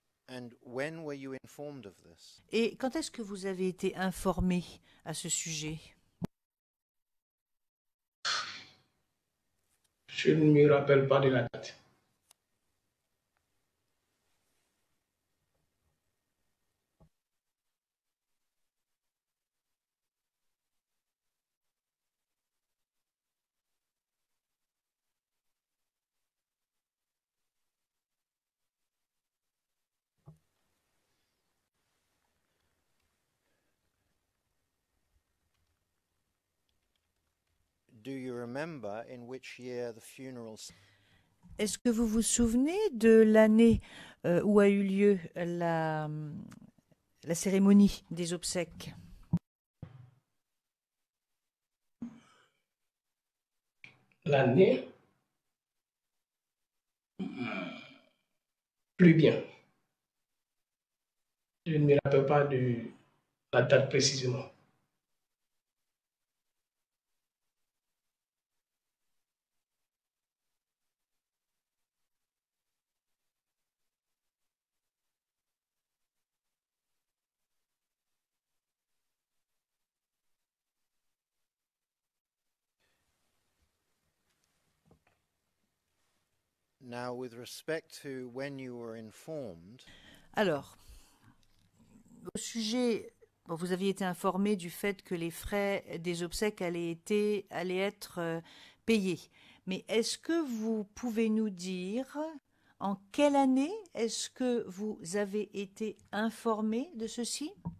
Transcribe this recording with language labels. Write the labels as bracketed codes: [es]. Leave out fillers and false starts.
[en] And when were you informed of this? [fr] Et quand est-ce que vous avez été informé à ce sujet? Je ne me rappelle pas de la date. [en] Do you remember in which year the funerals? [fr] Est-ce que vous vous souvenez de l'année où a eu lieu la cérémonie des obsèques? L'année, plus bien. Je ne me rappelle pas de la date précisément. [en] Now, with respect to when you were informed, [fr] Alors, au sujet, bon, vous aviez été informé du fait que les frais des obsèques allaient être payés. Mais est-ce que vous pouvez nous dire en quelle année est-ce que vous avez été informé de ceci?